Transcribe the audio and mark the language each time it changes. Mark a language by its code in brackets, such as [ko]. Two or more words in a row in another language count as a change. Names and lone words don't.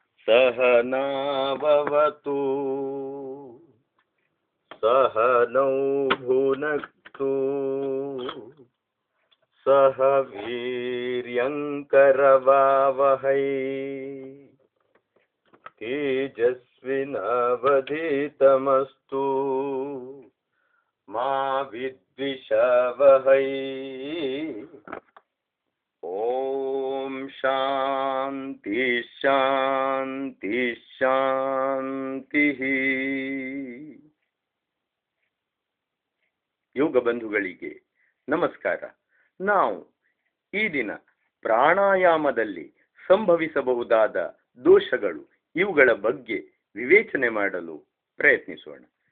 [sa] सहनाववतु सहनौ भुनक्तु सह वीर्यङ्करवावहै तेजस्विनावधीतमस्तु मा विद्विषावहै। ओम शांति शांति शांति। [kn] ಯೋಗ ಬಂಧುಗಳಿಗೆ ನಮಸ್ಕಾರ. ನಾವು ಈ ದಿನ ಪ್ರಾಣಾಯಾಮದಲ್ಲಿ ಸಂಭವಿಸಬಹುದಾದ ದೋಷಗಳು ಇವುಗಳ ಬಗ್ಗೆ ವಿವೇಚನೆ ಮಾಡಲು ಪ್ರಯತ್ನಿಸೋಣ.